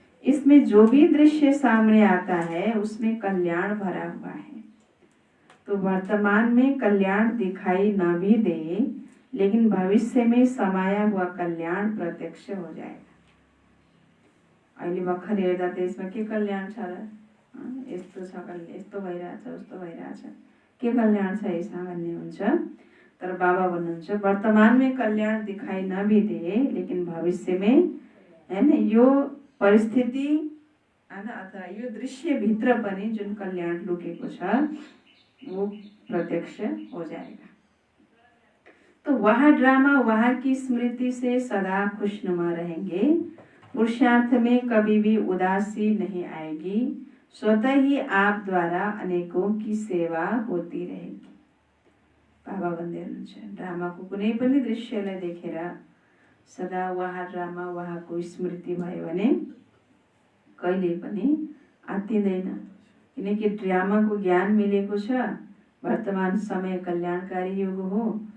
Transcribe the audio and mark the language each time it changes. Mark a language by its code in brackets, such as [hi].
[hi] इसमें जो भी दृश्य सामने आता है उसमें कल्याण भरा हुआ है। तो वर्तमान में कल्याण दिखाई न भी दे लेकिन भविष्य में समाया हुआ कल्याण प्रत्यक्ष हो जाएगा। [ne] अहिले भर्खर हेर्दा त यसमा के कल्याण छ र, यस्तो छ, यस्तो भइरहेछ, उस्तो भइरहेछ, के कल्याण छ यसमा भन्ने हुन्छ। तर बाबा भन्नुहुन्छ [hi] वर्तमान में कल्याण दिखाई न भी दे लेकिन भविष्य में [ne] हैन यो परिस्थिति अथवा यो दृश्य भित्र पनि जुन कल्याण लुकेको छ [hi] वो प्रत्यक्ष हो जाएगा। तो वह ड्रामा वहाँ की स्मृति से सदा खुशनुमा रहेंगे। पुरुषार्थ में कभी भी उदासी नहीं आएगी। स्वतः ही आप द्वारा अनेकों की सेवा होती रहेगी। [ne] बाबा भन्दै हुनुहुन्छ ड्रामाको कुनै पनि दृश्यलाई देखेर सदा वहाँ ड्रामा वहाँको स्मृति भयो भने कहिले पनि आत्तिदैन। किनकि ड्रामाको ज्ञान मिलेको छ, वर्तमान समय कल्याणकारी युग हो।